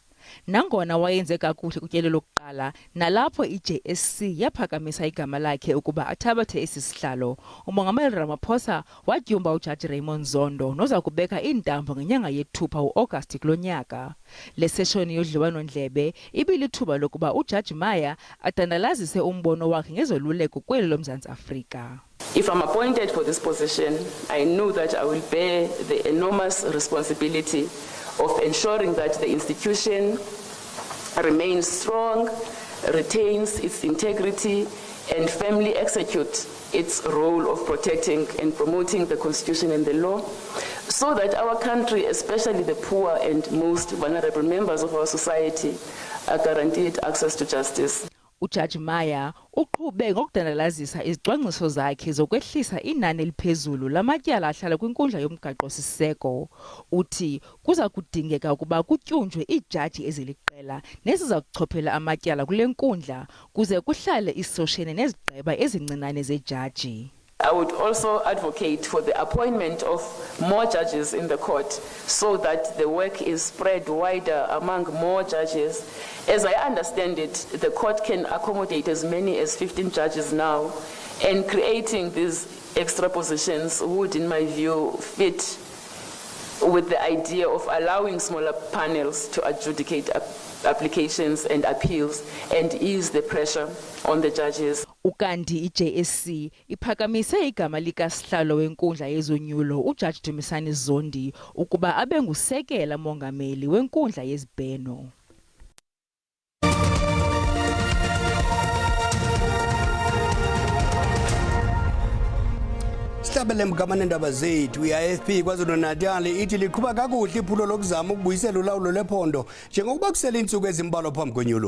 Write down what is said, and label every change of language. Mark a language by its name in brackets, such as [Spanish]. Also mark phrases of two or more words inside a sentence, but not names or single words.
[Xhosa] Nangona wayenze kakuhle kutyelo lokuqala nalapho i-JSC yaphakamisa igama lakhe ukuba athabathe esi sihlalo, umongameli Ramaphosa wadyumba ujaji Raymond Zondo noza kubeka iintambo ngenyanga yeThupha uAugust kulo nyaka. Le seshoni yodliwano-ndlebe ibilithuba lokuba ujaji Maya atandalazise umbono wakhe ngezoluleko kweli loMzantsi Afrika. [English] If I'm appointed for this position, I know that I will bear the enormous responsibility of ensuring that the institution remains strong, retains its integrity, and firmly executes its role of protecting and promoting the Constitution and the law, so that our country, especially the poor and most vulnerable members of our society, are guaranteed access to justice. [Xhosa] Ujaji Maya uqhube ngokudandalazisa izicwangciso zakhe zokwehlisa inani eliphezulu lamatyala ahlala kwinkundla yomgaqo-siseko. Uthi kuza kudingeka ukuba kutyunjwe iijaji eziliqela neziza kuchophela amatyala kule nkundla kuze kuhlale isoshene nezigqeba ezincinane zejaji. [English] I would also advocate for the appointment of more judges in the court so that the work is spread wider among more judges. As I understand it, the court can accommodate as many as 15 judges now, and creating these extra positions would, in my view, fit with the idea of allowing smaller panels to adjudicate applications and appeals and ease the pressure on the judges. [Xhosa] Ukanti i-JSC iphakamise igama likasihlalo wenkundla yezonyulo ujaji Dumisani Zondi ukuba abe ngusekela mongameli wenkundla yezibheno. Sihlabele mkamane ndaba zethu i-IFP KwaZulu-Natal ithi liqhuba kakuhle iphulo lokuzama ukubuyisela ulawulo lephondo njengokuba kusele insuku ezimbalwa phambi kwenyulo.